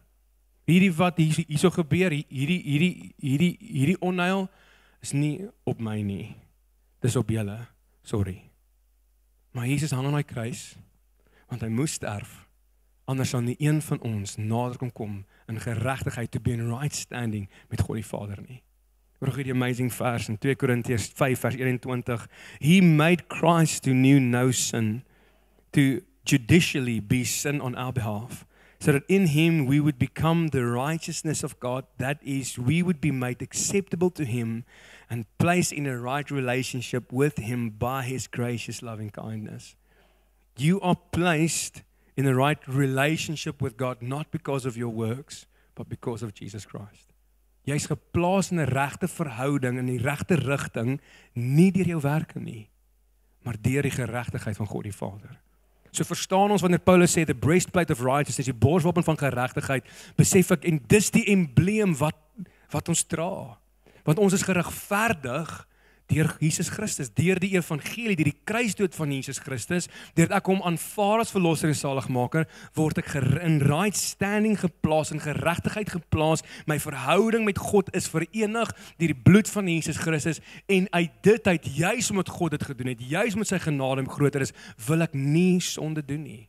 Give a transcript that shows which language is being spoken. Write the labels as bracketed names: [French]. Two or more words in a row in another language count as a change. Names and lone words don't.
[Afrikaans] Hierdie wat hierso gebeur, hierdie onheil is nie op my nie. Dis op julle. Sorry. Maar Jesus hang aan die kruis, want hy moes sterf. Anders sal nie een van ons nader kom in geregtigheid, [English] to be in right standing [Afrikaans] met God die Vader nie. Hoor gou die amazing vers in 2 Korintiërs 5 vers 21. [English] He made Christ who knew no sin to judicially be sin on our behalf, so that in him we would become the righteousness of God, that is, we would be made acceptable to him and placed in a right relationship with him by his gracious loving kindness. You are placed in the right relationship with God, not because of your works, but because of Jesus Christ. [Afrikaans] Jy is geplaas in 'n regte verhouding, in die regte rigting, nie deur jou werke nie, maar deur die geregtigheid van God die Vader. So verstaan ons wanneer Paulus sê, [English] the breastplate of righteousness, [Afrikaans] die borswapen van geregtigheid, besef ek, en dis die embleem wat ons dra. Want ons is geregverdig deur Jesus Christus, deur die evangelie, deur die kruisdood van Jesus Christus, deur ek hom aanvaar as verlosser en saligmaker, word ek in [English] right standing [Afrikaans] geplaas, in geregtigheid geplaas, my verhouding met God is verenig deur die bloed van Jesus Christus, en uit dit uit, juis omdat God dit gedoen het, juis omdat sy genade groter is, wil ek nie sonde doen nie.